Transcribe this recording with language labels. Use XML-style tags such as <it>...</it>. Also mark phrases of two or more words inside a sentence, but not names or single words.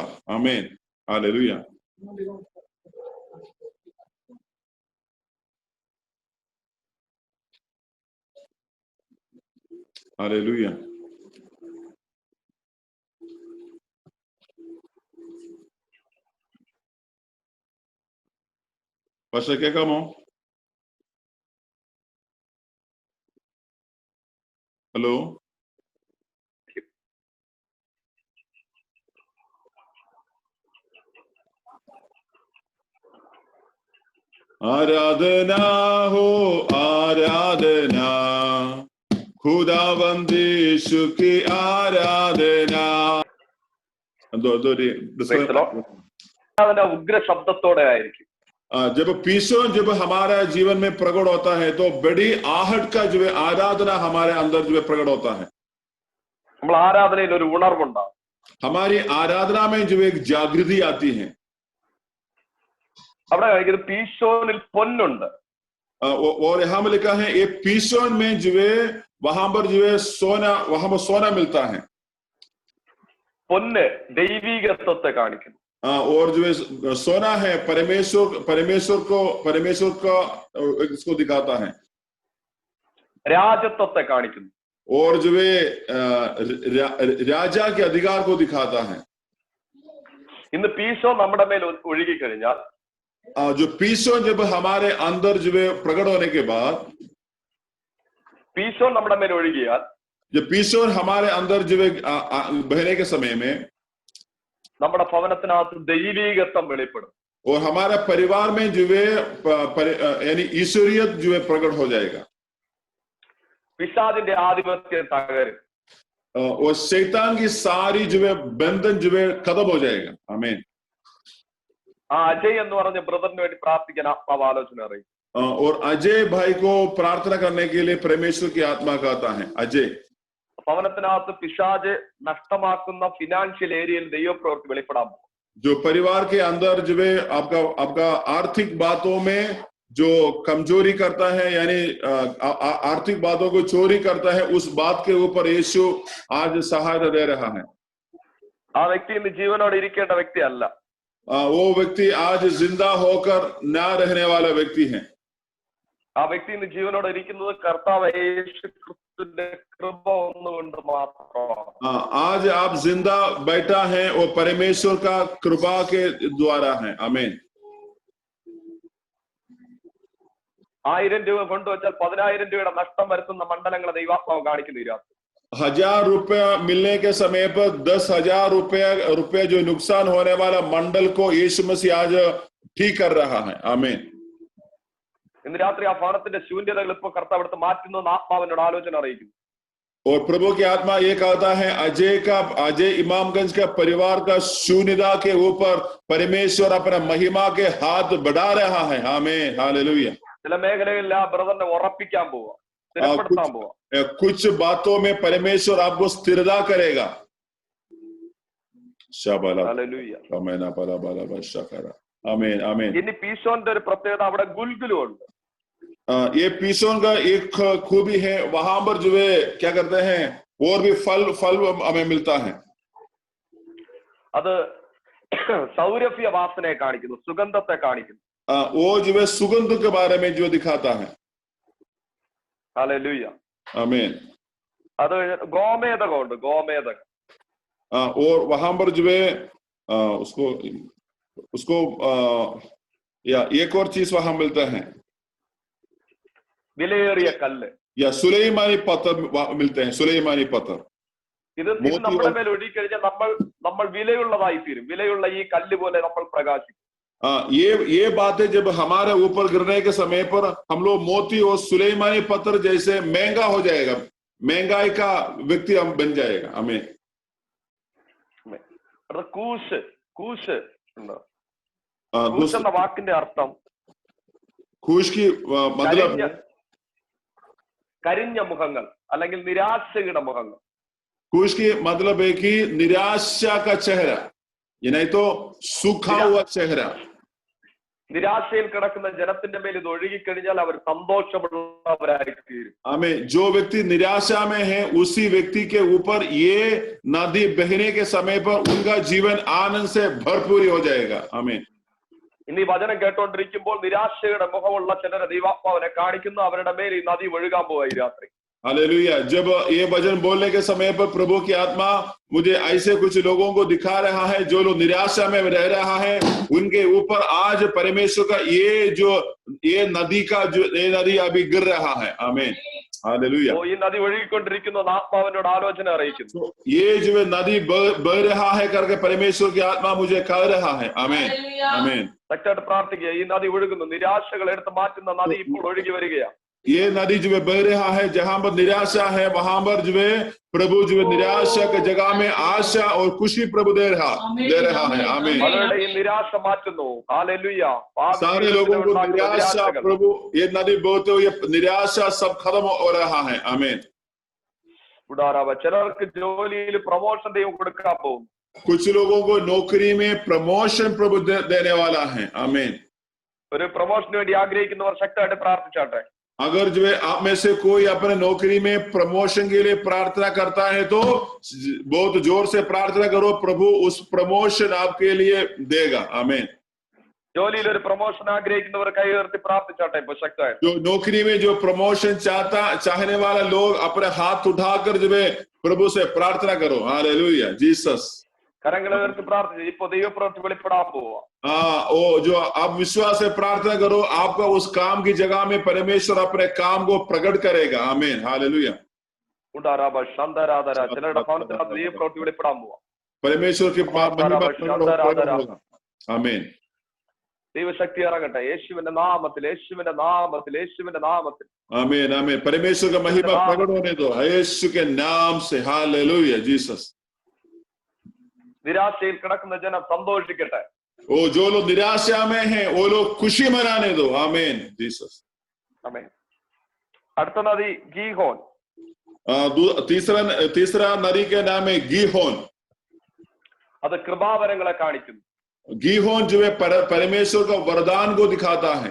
<hi>आमीन, हालेलुया. हालेलुया.</hi> <ml>പക്ഷേ കേൾക്കാമോ? ഹലോ,</ml> <hi>आराधना हो आराधना, खुदावंद यीशु की आराधना.</hi> <ml>ഉഗ്ര ശബ്ദത്തോടെ ആയിരിക്കും.</ml> <hi>जब पीशोन जब हमारा जीवन में प्रकट होता है तो बड़ी आहट का जो है आराधना हमारे अंदर जो है प्रकट होता है.</hi> <ml>നമ്മൾ ആരാധനയിൽ ഒരു ഉണർവുണ്ടാവും.</ml> <hi>हमारी आराधना में जो एक जागृति आती है.</hi> <ml>അവിടെ കാണിക്കുന്നത് പീശോനിൽ പൊന്നുണ്ട്.</ml> <hi>और यहाँ में लिखा है ये पीशोन में जो है वहां पर जो है सोना, वहां पर सोना मिलता है.</hi> <ml>പൊന്ന് ദൈവികത്വത്തെ കാണിക്കുന്നു.</ml> <hi>और जो है सोना है परमेश्वर को इसको दिखाता है.</hi> <ml>രാജത്വത്തെ കാണിക്കുന്നു.</ml> <hi>और जो है राजा के अधिकार को दिखाता है.</hi> <ml>ഇന്ന് പീശോ നമ്മുടെ മേൽ ഒഴുകി കഴിഞ്ഞാൽ,</ml> <hi>जो पीशोन जब हमारे अंदर जो है प्रकट होने के बाद,</hi> <ml>പീശോ നമ്മുടെ മേൽ ഒഴുകിയാൽ,</ml> <hi>जब पीशोन हमारे अंदर जो है बहने के समय में</hi> <ml>നമ്മുടെ ഭവനത്തിനകത്ത് ദൈവികത്വം വെളിപ്പെടും.</ml> <hi>और हमारे परिवार में जो है यानी ईश्वरीयत जो है प्रकट हो जाएगा.</hi> <ml>പിശാചിന്റെ ആധിപത്യം തകരും.</ml> <hi>और शैतान की सारी जो है बंधन जो है खत्म हो जाएगा. आमीन.</hi> <ml>അജയ് എന്ന് പറഞ്ഞ ബ്രദറിന് വേണ്ടി പ്രാർത്ഥിക്കാൻ ആത്മാവ് ആലോചന അറിയും.</ml> <hi>और अजय भाई को प्रार्थना करने के लिए परमेश्वर की आत्मा कहता है. अजय,</hi> <ml>ഭവനത്തിനകത്ത് പിശാച് നഷ്ടമാക്കുന്ന ഫിനാൻഷ്യൽ ഏരിയയിൽ ദൈവപ്രവൃത്തി വെളിപ്പെടാൻ പോകും.</ml> <hi>जो परिवार के अंदर जो है आपका आर्थिक बातों में जो कमजोरी करता है, यानी आर्थिक बातों को चोरी करता है, उस बात के ऊपर यीशु आज सहायता दे रहा है.</hi> <ml>ആ വ്യക്തി ഇന്ന് ജീവനോടെ ഇരിക്കേണ്ട വ്യക്തിയല്ല.</ml> <hi>वो व्यक्ति आज जिंदा होकर ना रहने वाला व्यक्ति है.</hi> <ml>ആ വ്യക്തി ഇന്ന് ജീവനോടെ ഇരിക്കുന്നത് കർത്താവ് യേശു ക്രിസ്തുവിന്റെ കൃപ ഒന്നുകൊണ്ട് മാത്രമാണ്.</ml> <hi>आज आप जिंदा बैठा है वो परमेश्वर का कृपा के द्वारा है. आमीन.</hi> <ml>1000 രൂപ കൊണ്ടുവച്ചാൽ 10,000 രൂപയുടെ നഷ്ടം വരുത്തുന്ന മണ്ഡലങ്ങളെ ദൈവാത്മാവ് കാണിക്കുന്നു.</ml> <hi>1000 रुपया मिलने के समय पर 10,000 रुपया जो नुकसान होने वाला मंडल को यीशु मसीह आज ठीक कर रहा है। आमीन।</hi> <ml>ഇന്ന് രാത്രി ആ ഭവനത്തിന്റെ ശൂന്യതകൾ ഇപ്പൊ കർത്താവ് എടുത്ത് മാറ്റുന്നു ആത്മാവിനോട് ആലോചന അറിയിക്കുന്നു.</ml> <hi>और प्रभु की आत्मा ये कहता है अजय इमामगंज का परिवार का शून्यता के ऊपर परमेश्वर अपना महिमा के हाथ बढ़ा रहा है। आमीन, हालेलुया।</hi> <ml>ചില മേഖലകളിൽ ആ ബ്രദറിനെ ഉറപ്പിക്കാൻ പോവാ, സ്ഥിരപ്പെടുത്താൻ പോവാ।</ml> <hi>कुछ बातों में परमेश्वर आपको स्थिरता करेगा।</hi> <ml>ഹല്ലേലൂയ,</ml> <hi>आमीन, आमीन।</hi> <ml>ഇനി പീശോന്റെ ഒരു പ്രത്യേകത, അവിടെ ഗുൽഗുലും ഉണ്ട്.</ml> <hi>ये पीसोन का एक खूबी है, वहां पर जो है क्या करते हैं और भी फल हमें मिलता है।</hi> <ml>അത് സൗരഭ്യ വാസനയെ കാണിക്കുന്നു, സുഗന്ധത്തെ കാണിക്കുന്നു।</ml> <hi>वो जो है सुगंध के बारे में जो दिखाता है।</hi> <ml>ഹല്ലേലൂയ,</ml> <hi>आमीन।</hi> <ml>അത് ഗോമേതകമുണ്ട്, ഗോമേതകം।</ml> <hi>और वहां पर जो है उसको या एक और चीज वहां मिलता है,</hi> <ml>വിലയേറിയ കല്ല്,</ml> <hi>या सुलेमानी पत्थर मिलते हैं, सुलेमानी पत्थर।</hi> <ml>ഇത് നമ്മുടെ മേൽ ഒഴുകിക്കഴിഞ്ഞാൽ നമ്മൾ വിലയുള്ളതായി തീരും, വിലയുള്ള ഈ കല്ല് പോലെ നമ്മൾ പ്രകാശിക്കും।</ml> <hi>ये बातें जब हमारे ऊपर गिरने के समय पर हम लोग मोती और सुलेमानी पत्थर जैसे महंगा हो जाएगा, महंगाई का व्यक्ति हम बन जाएगा। हमें</hi> <ml>കൂശ് എന്ന വാക്കിന്റെ അർത്ഥം</ml> <hi>खुश की मतलब</hi> <ml>കരിഞ്ഞ മുഖങ്ങൾ അല്ലെങ്കിൽ നിരാശയുടെ മുഖങ്ങൾ।</ml> <hi>खुश की मतलब है कि निराशा का चेहरा, ये नहीं तो सूखा हुआ चेहरा।</hi> <ml>നിരാശയിൽ കിടക്കുന്ന ജനത്തിന്റെ മേൽ ഇത് ഒഴുകിക്കഴിഞ്ഞാൽ അവർ സന്തോഷമുള്ളവരായി തീരും।</ml> <hi>हमें जो व्यक्ति निराशा में है उसी व्यक्ति के ऊपर ये नदी बहने के समय पर उनका जीवन आनंद से भरपूर हो जाएगा। हमें</hi> <ml>ഇനി വചനം കേട്ടോണ്ടിരിക്കുമ്പോൾ നിരാശയുടെ മുഖമുള്ള ചിലരെ ദൈവാത്മാവിനെ കാണിക്കുന്നു, അവരുടെ മേൽ ഈ നദി ഒഴുകാൻ പോവാ ഈ രാത്രി।</ml> <hi>हालेलुया। जब ये वचन बोलने के समय पर प्रभु की आत्मा मुझे ऐसे कुछ लोगों को दिखा रहा है जो लोग निराशा में रह रहा है, उनके ऊपर आज परमेश्वर का ये नदी अभी गिर रहा है। आमीन, हालेलुया।</hi> <ml>ഈ നദി ഒഴുകിക്കൊണ്ടിരിക്കുന്നു, ആത്മാവിനോട് ആലോചന അറിയിക്കുന്നു।</ml> <hi>ये जो नदी बह रहा है करके परमेश्वर की आत्मा मुझे कह रहा है। आमीन, आमीन।</hi> <ml>ശക്തമായിട്ട് പ്രാർത്ഥിക്കുക, ഈ നദി ഒഴുകുന്നു, നിരാശകൾ എടുത്ത് മാറ്റുന്ന നദി ഇപ്പോൾ ഒഴുകി വരികയാണ്।</ml> <hi>ये नदी जो है बह रहा है, जहां पर निराशा है वहां पर जो है प्रभु जो है निराशा की जगह में आशा और खुशी प्रभु दे रहा है। आमीन।</hi> <ml>ഈ നിരാശ മാറ്റുന്നു। ഹല്ലേലൂയ।</ml> <hi>सारे लोगों को निराशा प्रभु ये नदी बहते हुए निराशा सब खत्म हो रहा है। आमीन।</hi> <ml>ചിലർക്ക് ജോലിയിൽ പ്രൊമോഷൻ ദൈവം കൊടുക്കാൻ പോകും।</ml> <hi>कुछ लोगों को नौकरी में प्रमोशन प्रभु देने वाला है। आमीन।</hi> <ml>ഒരു പ്രൊമോഷന് വേണ്ടി ആഗ്രഹിക്കുന്നവർ ശക്തമായിട്ട് പ്രാർത്ഥിച്ചാട്ടെ।</ml> <hi>अगर जो है आप में से कोई अपने नौकरी में प्रमोशन के लिए प्रार्थना करता है तो बहुत जोर से प्रार्थना करो, प्रभु उस प्रमोशन आपके लिए देगा। आमीन।</hi> <ml>ജോലിയിൽ ഒരു പ്രൊമോഷൻ ആഗ്രഹിക്കുന്നവർ കൈ ഉയർത്തി പ്രാർത്ഥിച്ചാട്ടെ ഇപ്പൊ ശക്തമായിട്ട്।</ml> <hi>जो नौकरी में जो प्रमोशन चाहने वाला लोग अपने हाथ उठाकर जो है प्रभु से प्रार्थना करो। हालेलुया, जीसस।</hi> <ml>കരങ്ങളെ ഉയർത്തി പ്രാർത്ഥിച്ചു, ഇപ്പൊ ദൈവപ്രവൃത്തി വെളിപ്പെടാൻ പോവാ।</ml> <hi>वो जो आप विश्वास से प्रार्थना करो, आपका उस काम की जगह में परमेश्वर अपने काम को प्रकट करेगा। आमीन, हालेलुया।</hi> <ml>ചിലരുടെ ഭവനത്തിനകത്ത് ദൈവപ്രവൃത്തി വെളിപ്പെടാൻ പോവാ।</ml> <hi>परमेश्वर की आमीन।</hi> <ml>ദൈവശക്തി ഇറങ്ങട്ടെ യേശുവിന്റെ നാമത്തിൽ, യേശുവിന്റെ നാമത്തിൽ, യേശുവിന്റെ നാമത്തിൽ।</ml> <hi>आमीन, आमीन। परमेश्वर का महिमा प्रकट होने दो यीशु के नाम से। हालेलुया, जीसस।</hi> <ml>നിരാശയിൽ കിടക്കുന്ന ജനം സന്തോഷിക്കട്ടെ।</ml> <hi>वो जो लोग निराशा में हैं वो लोग खुशी मनाने दो। आमीन, जीसस।</hi> <ml>ആമേൻ। അടുത്ത നദി ഗീഹോൻ।</ml> <hi>तीसरा नदी के नाम है गीहोन।</hi> <ml>അത് കൃപാവരങ്ങളെ കാണിക്കുന്നു।</ml> <hi>गीहोन जो है परमेश्वर का वरदान को दिखाता है।</hi>